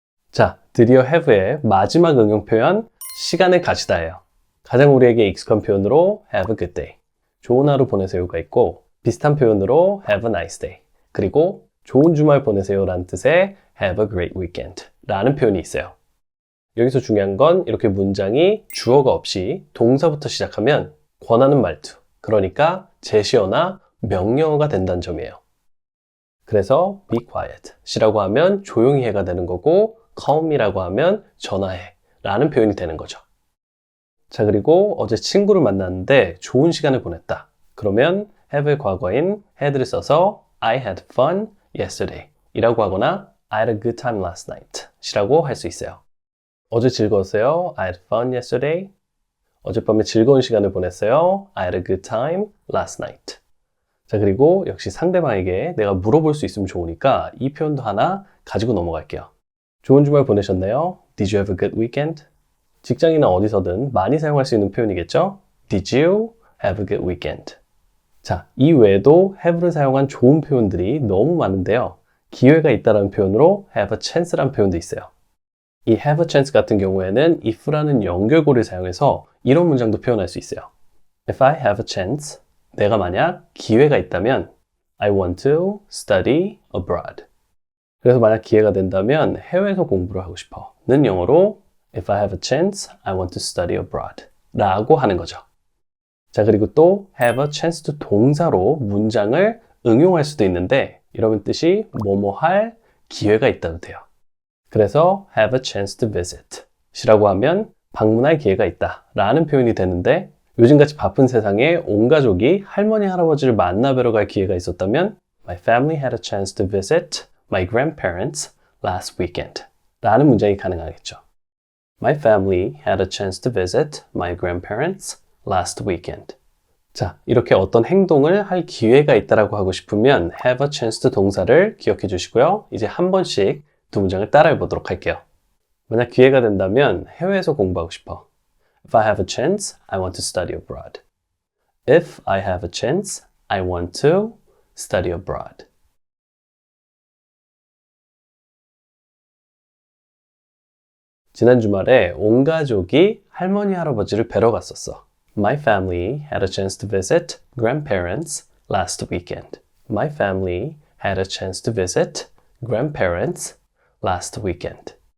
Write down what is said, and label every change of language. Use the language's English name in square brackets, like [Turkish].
[Korean] 자, 드디어 have의 마지막 응용 표현, 시간을 가지다예요. 가장 우리에게 익숙한 표현으로 [English] have a good day, [Korean] 좋은 하루 보내세요가 있고, 비슷한 표현으로 [English] have a nice day, [Korean] 그리고 좋은 주말 보내세요 라는 뜻의 [English] have a great weekend [Korean] 라는 표현이 있어요. 여기서 중요한 건 이렇게 문장이 주어가 없이 동사부터 시작하면 권하는 말투, 그러니까 제시어나 명령어가 된다는 점이에요. 그래서 [English] be quiet [Korean] 이라고 하면 조용히 해가 되는 거고, [English] call me [Korean] 라고 하면 전화해 라는 표현이 되는 거죠. 자, 그리고 어제 친구를 만났는데 좋은 시간을 보냈다. 그러면 have의 과거인 had를 써서 [English] I had fun yesterday [Korean] 이라고 하거나 [English] I had a good time last night [Korean] 이라고 할 수 있어요. 어제 즐거웠어요. [English] I had fun yesterday. [Korean] 어젯밤에 즐거운 시간을 보냈어요. [English] I had a good time last night. [Korean] 자, 그리고 역시 상대방에게 내가 물어볼 수 있으면 좋으니까 이 표현도 하나 가지고 넘어갈게요. 좋은 주말 보내셨나요? [English] Did you have a good weekend? [Korean] 직장이나 어디서든 많이 사용할 수 있는 표현이겠죠? [English] Did you have a good weekend? [Korean] 자, 이 외에도 have를 사용한 좋은 표현들이 너무 많은데요. 기회가 있다라는 표현으로 [English] have a chance [Korean] 라는 표현도 있어요. 이 have a chance 같은 경우에는 if라는 연결고를 사용해서 이런 문장도 표현할 수 있어요. [English] If I have a chance, [Korean] 내가 만약 기회가 있다면 [English] I want to study abroad. [Korean] 그래서 만약 기회가 된다면 해외에서 공부를 하고 싶어 는 영어로 [English] If I have a chance, I want to study abroad [Korean] 라고 하는 거죠. 자, 그리고 또 have a chance to 동사로 문장을 응용할 수도 있는데 이러면 뜻이 뭐뭐 할 기회가 있다도 돼요. 그래서 [English] have a chance to visit [Korean] 이라고 하면 방문할 기회가 있다 라는 표현이 되는데, 요즘같이 바쁜 세상에 온 가족이 할머니, 할아버지를 만나뵈러 갈 기회가 있었다면 [English] My family had a chance to visit my grandparents last weekend [Korean] 라는 문장이 가능하겠죠. [English] My family had a chance to visit my grandparents last weekend. [Korean] 자, 이렇게 어떤 행동을 할 기회가 있다라고 하고 싶으면 have a chance to 동사를 기억해 주시고요. 이제 한 번씩 두 문장을 따라해 보도록 할게요. 만약 기회가 된다면 해외에서 공부하고 싶어. [English] If I have a chance, I want to study abroad. If I have a chance, I want to study abroad. [Korean] 지난 주말에 온 가족이 할머니, 할아버지를 뵈러 갔었어. [English] My family had a chance to visit grandparents last weekend. My family had a chance to visit grandparents last weekend.